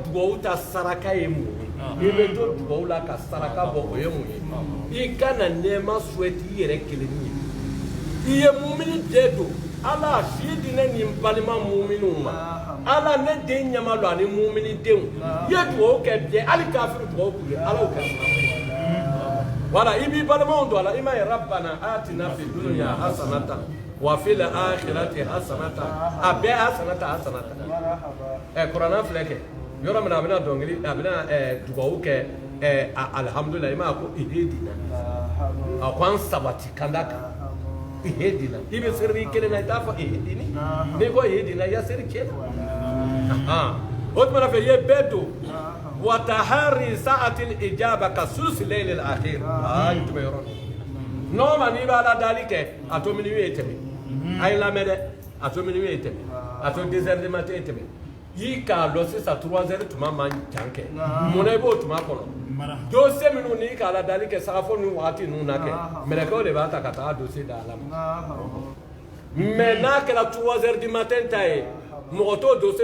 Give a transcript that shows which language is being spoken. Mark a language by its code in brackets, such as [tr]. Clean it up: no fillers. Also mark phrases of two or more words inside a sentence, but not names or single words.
[bm] dugawu ta saraka ye mun ye i bɛ to dugawu la ka saraka bɔ o ye mun ye i kana nɛɛma souhaite i yɛrɛ kelenni ye i ye mumini den don ala si di ne ni n balima muminunw ma ala ne den ɲɛma don ani mumini denw i ye dugawu kɛ bɛɛ hali kafiri dugawu k'u ye ala y'o kɛ wala i b'i balimaw don a la i m'a ye [ar] ربنا آتنا في الدنيا حسنة وفي الآخرة حسنة [bm] a bɛɛ hasanatan kuranna filɛ kɛ yɔrɔ min na a bɛna dɔnkili a bɛna dugawu kɛ alhamdulilayi i m'a ko ihedina a ko an sabati kanda kan ihedina i bɛ seri i kelen na i t'a fɔ ihedini n'i ko ihedina i ya seri cɛ o tuma na fɛ i ye bɛɛ don [ar] وتحرى ساعة الإجابة [bm] ka [ar] ثلث الليل الآخر [bm] tuma yɔrɔ nɔɔma n'i b'a la dali kɛ a to minuit ye tɛmɛ a ye lamɛn dɛ a to minuit ye tɛmɛ a to [fr] 2 heures du matin [bm] ye tɛmɛ i k'a dɔn sisan 3 heures tuma man jan kɛ mun na i b'o tuma kɔnɔ dossier minnu n'i k'a la dali kɛ sagafo ni wagati ninnu na kɛ mɛlɛkɛw de b'a ta ka taga dossier da ala ma mais n'a kɛra [fr] 3 heures du matin [bm] ta ye mɔgɔ t'o dossier da ala